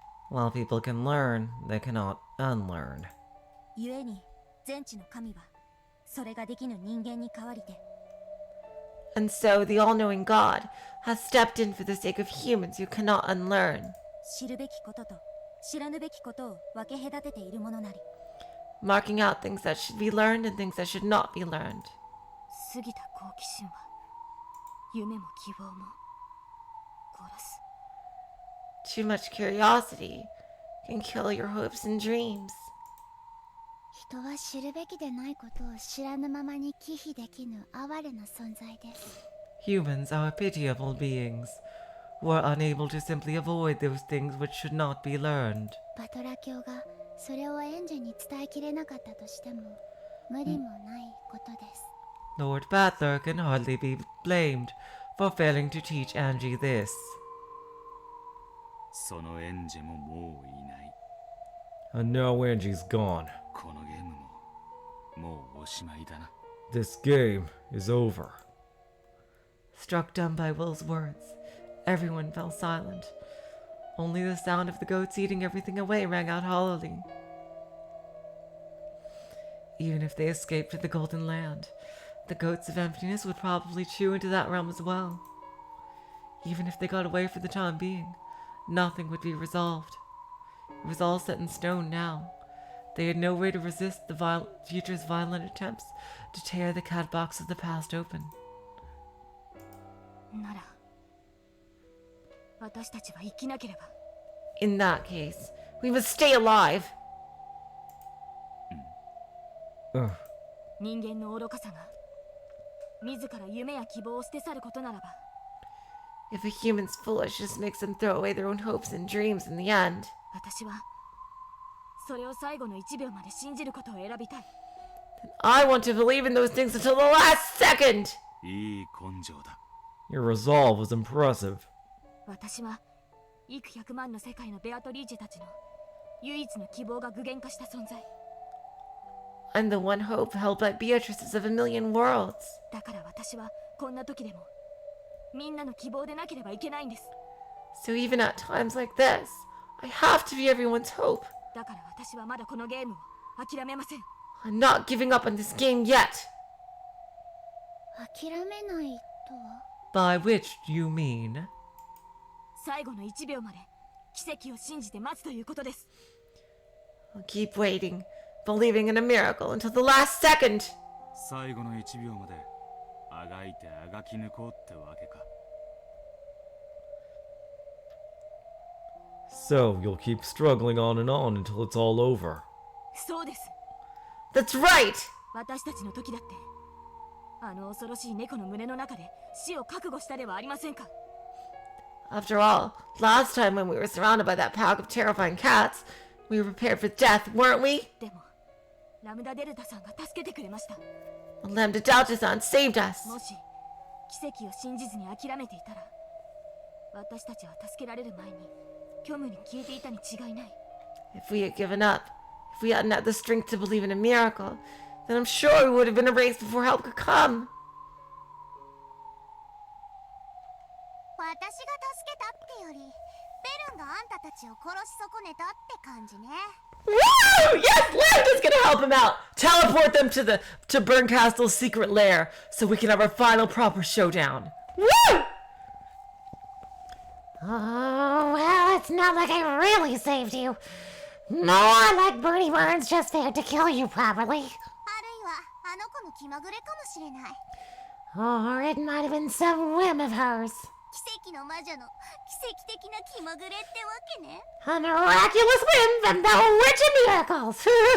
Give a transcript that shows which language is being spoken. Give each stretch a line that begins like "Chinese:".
English: While people can learn, they cannot unlearn. And so the all-knowing God has stepped in for the sake of humans who cannot unlearn,
Japanese: 知るべきことと知らぬべきことを分け隔てているものなり。
English: marking out things that should be learned and things that should not be learned.
Japanese: 過ぎた好奇心は夢も希望も殺す。
English: Too much curiosity can kill your hopes and dreams.
Japanese: 人は知るべきでないことを知らぬままに忌避できぬ哀れな存在です。
English: Humans are pitiable beings who are unable to simply avoid those things which should not be learned.
Japanese: バトラ教がそれをエンジェに伝えきれなかったとしても無理もないことです。
English: Lord Battler can hardly be blamed for failing to teach Angie this.
Japanese: そのエンジェももういない。
English: And now Angie's gone.
Japanese: このゲームももうおしまいだな。
English: This game is over. Struck dumb by Will's words, everyone fell silent. Only the sound of the goats eating everything away rang out hollowly. Even if they escaped to the Golden Land, the goats of emptiness would probably chew into that realm as well. Even if they got away for the time being, nothing would be resolved. It was all set in stone now. They had no way to resist the future's violent attempts to tear the cat box of the past open.
Japanese: なら私たちは生きなければ。
English: In that case, we must stay alive.
Japanese: 人間の愚かさが自ら夢や希望を捨て去ることならば。
English: If a human's foolishness makes them throw away their own hopes and dreams in the end,
Japanese: 私はそれを最後の1秒まで信じることを選びたい。
English: then I want to believe in those things until the last second.
Japanese: いい根性だ。
English: Your resolve was impressive.
Japanese: 私は幾百万の世界のベアトリーチェたちの唯一の希望が具現化した存在。
English: I'm the one hope held by Beatrices of a million worlds.
Japanese: だから私はこんな時でもみんなの希望でなければいけないんです。
English: So even at times like this, I have to be everyone's hope.
Japanese: だから私はまだこのゲームを諦めません。
English: I'm not giving up on this game yet.
Japanese: 諦めないとは？
English: By which do you mean?
Japanese: 最後の1秒まで奇跡を信じて待つということです。
English: I'll keep waiting, believing in a miracle until the last second.
Japanese: 最後の1秒まであがいてあがき抜こうってわけか。
English: So you'll keep struggling on and on until it's all over.
Japanese: そうです。
English: That's right!
Japanese: 私たちの時だってあの恐ろしい猫の胸の中で死を覚悟したではありませんか。
English: After all, last time when we were surrounded by that pack of terrifying cats, we were prepared for death, weren't we?
Japanese: でもラムダデルタさんが助けてくれました。
English: The Lambda Delta saved us.
Japanese: もし奇跡を信じずに諦めていたら私たちは助けられる前に虚無に消えていたに違いない。
English: If we had given up, if we hadn't had the strength to believe in a miracle, then I'm sure we would have been erased before help could come.
Japanese: 私が助けたってより、ベルンがあんたたちを殺し損ねたって感じね。
English: Woo! Yes, Lambda's gonna help him out. Teleport them to Bernkastel's secret lair so we can have our final proper showdown. Woo! Oh, well, it's not like I really saved you. More like Bernie Burns just failed to kill you properly.
Japanese: あるいはあの子の気まぐれかもしれない。
English: Or it might have been some whim of hers.
Japanese: 奇跡の魔女の奇跡的な気まぐれってわけね。
English: A miraculous whim from the Witch of Miracles.